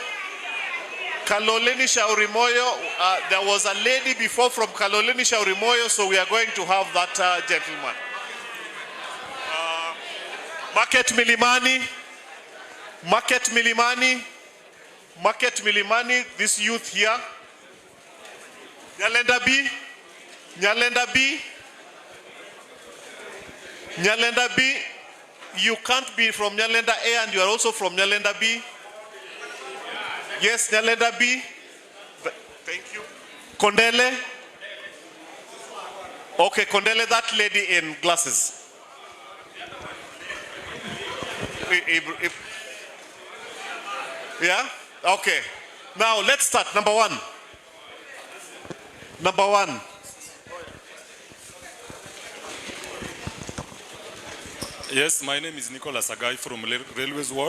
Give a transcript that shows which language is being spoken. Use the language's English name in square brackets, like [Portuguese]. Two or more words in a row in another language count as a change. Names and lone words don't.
[English] Kaloleni Shaurimoyo. There was a lady before from Kaloleni Shaurimoyo, so we are going to have that gentleman. Market Milimani. Market Milimani. Market Milimani. This youth here. Nyalenda B. Nyalenda B. Nyalenda B. You can't be from Nyalenda A and you are also from Nyalenda B. Yes, Nyalenda B. Thank you. Kondele. Okay, Kondele, that lady in glasses. Yeah? Okay. Now let's start. Number 1. Number 1. Yes, my name is Nicholas Agai from Railways Ward.